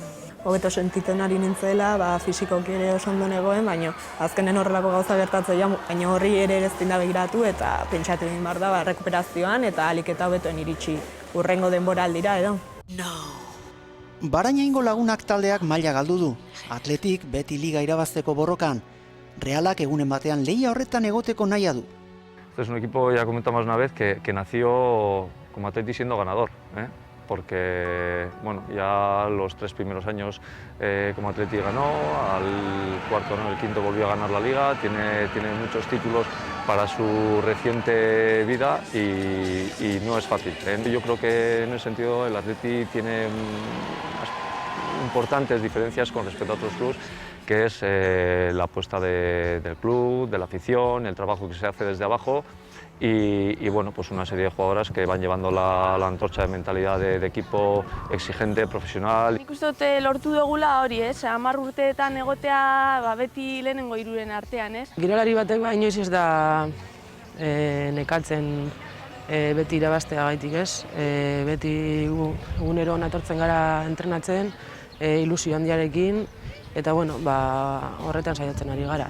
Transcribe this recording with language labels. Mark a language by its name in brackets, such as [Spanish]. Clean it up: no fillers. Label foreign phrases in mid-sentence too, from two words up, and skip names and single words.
[Basque] Hobeto sentitzen ari nintzela, fisikoki ere oso ondo negoen, baina azkenen horrelako gauza gertatzea, baina horri ere ez da begiratu eta pentsatu egin behar da rekuperazioan eta ahalik eta hobetoen iritsi hurrengo denboraldira edo. Barainaingo lagunak taldeak maila galdu du. Atletik beti liga irabazteko borrokan. Realak egunen batean lehia horretan egoteko nahia du. [Spanish] Este es un equipo, ya comentamos una vez, que nació como Atleti siendo ganador, porque ya los 3 primeros años como Atleti ganó, al cuarto, el quinto volvió a ganar la Liga, tiene muchos títulos para su reciente vida y no es fácil. Yo creo que en ese sentido el Atleti tiene importantes diferencias con respecto a otros clubes, que es la apuesta del club, de la afición, el trabajo que se hace desde abajo y una serie de jugadoras que van llevando la antorcha de mentalidad de equipo exigente, profesional. [Basque] Nik uste dut lortu dugula hori, 10 urteetan egotea beti lehenengo hiruren artean, ez? Kirolari batek inoiz ez da nekatzen beti irabaztea gaitik, ez? Beti egunero natortzen gara entrenatzen, ilusio handiarekin, eta horretan saiatzen ari gara.